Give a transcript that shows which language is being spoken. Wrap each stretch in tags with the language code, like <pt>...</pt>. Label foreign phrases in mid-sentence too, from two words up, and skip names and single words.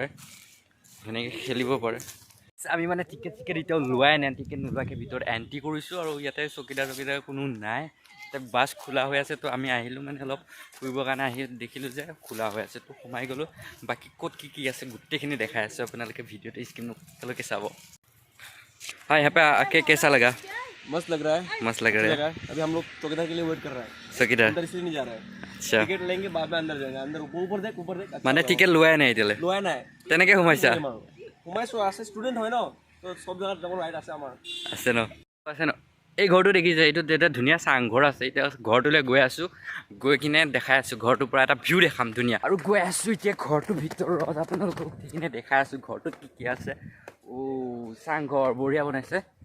<as>ধুনীয়াকৈ খেলিব পাৰে আমি মানে টিকেট এতিয়াও লোৱাই নাই টিকেট নোলোৱাকৈ ভিতৰত এণ্ট্ৰি কৰিছোঁ আৰু ইয়াতে চকীদাৰ কোনো নাই এতিয়া বাছ খোলা হৈ আছে তো আমি আহিলোঁ মানে অলপ ফুৰিবৰ কাৰণে আহি দেখিলোঁ যে খোলা হৈ আছে তো সোমাই গ'লোঁ বাকী ক'ত কি আছে গোটেইখিনি দেখাই আছোঁ আপোনালোকে ভিডিঅ'টো স্কিপ নকৰালৈকে চাব</as> <hi>हाँ यहाँ पे आके कैसा लगा मस्त लग रहा है अभी हम लोग चौकीदार के लिए वेट कर रहा है चौकीदार अंदर इसलिए नहीं जा रहा है अच्छा टिकट लेंगे बाद में अंदर जाएंगे अंदर ऊपर देख</hi> <as>মানে টিকেট লোৱাই নাই এতিয়ালে লোৱাই নাই তেনেকৈ সোমাইছা সোমাইছো আছে ষ্টুডেণ্ট হয় ন তো সব জায়গাত যাব ৰাইট আছে আমাৰ আছে ন এই ঘৰটো দেখিছে এইটো এটা ধুনীয়া চাংঘৰ আছে এতিয়া ঘৰটোলৈ গৈ আছোঁ গৈ কিনে দেখাই আছোঁ ঘৰটোৰ পৰা এটা ভিউ দেখাম ধুনীয়া আৰু গৈ আছোঁ এতিয়া ঘৰটোৰ ভিতৰত আপোনালোকক উঠি কিনে দেখাই আছোঁ ঘৰটোত কি আছে চাংঘৰ বঢ়িয়া বনাইছে</as>